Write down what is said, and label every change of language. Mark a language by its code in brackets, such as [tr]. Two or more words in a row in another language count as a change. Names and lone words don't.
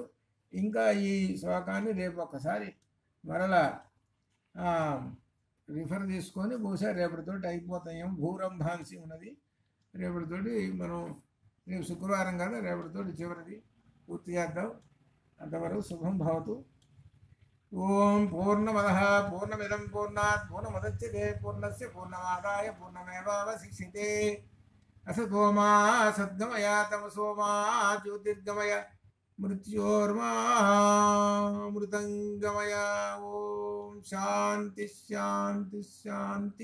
[te] ఇంకా ఈ శ్లోకాన్ని రేపు ఒకసారి మరలా రిఫర్ చేసుకొని బహుశా రేపటితోటి అయిపోతాయేమో. భూరంభాంసి ఉన్నది రేపటితోటి. మనం రేపు శుక్రవారం కదా, రేపటితోటి చివరిది పూర్తి చేద్దాం. [sa] అంతవరకు శుభం భవతు. ఓం పూర్ణమదః పూర్ణమిదం పూర్ణాత్ పూర్ణముదచ్యతే పూర్ణస్య పూర్ణమాదాయ పూర్ణమేవావశిష్యతే. असतो मा सद्गमय तमसो मा ज्योतिर्गमय मृत्योर्मामृतंगमय. ओम शांति शांति शांति.